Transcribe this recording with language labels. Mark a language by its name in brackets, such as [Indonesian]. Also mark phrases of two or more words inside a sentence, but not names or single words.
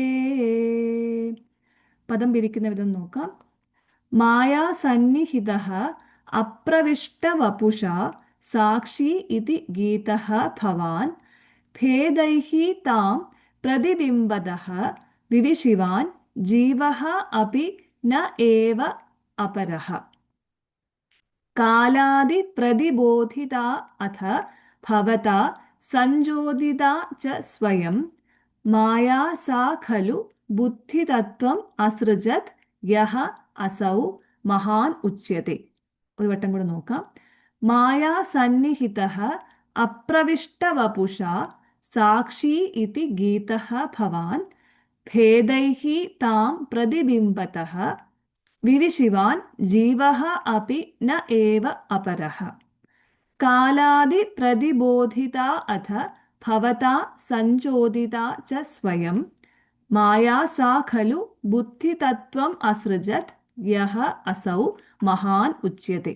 [Malayalam] പദം പിരിക്കുന്ന വിധം നോക്കാം. [Sanskrit] മായാ സന്നിഹിതഃ അപ്രവിഷ്ടവപുഷാ സാക്ഷി ഇതി ഗീതഃ ഭവാൻ. ഭേദൈഃ താം പ്രതിബിംബദഃ വിവിശിവാൻ जीवः अपि न एव अपरः कालादिप्रतिबोधिता अथ भवता संजोदिता च स्वयं माया सा खलु बुद्धितत्त्वम् असृजत् यः असौ महान् उच्यते. [Malayalam] ഒരു വട്ടം കൂടെ നോക്കാം. [Sanskrit] മായാ സന്നിഹിതഃ അപ്രവിഷ്ടവപുഷാ സാക്ഷി ഇതി ഗീതഃ ഭവാൻ ഭേദൈഃ താം പ്രതിബിംബതഃ വിവിശിവാൻ ജീവഃ അപി ന ഏവ അപരഃ കാലാദിപ്രതിബോധിതാ അഥ ഭവതാ സഞ്ചോദിതാ ച സ്വയം മായാ സാ ഖലു ബുദ്ധിതത്വം അസൃജത് യഹ അസൗ മഹാൻ ഉച്യത്തെ.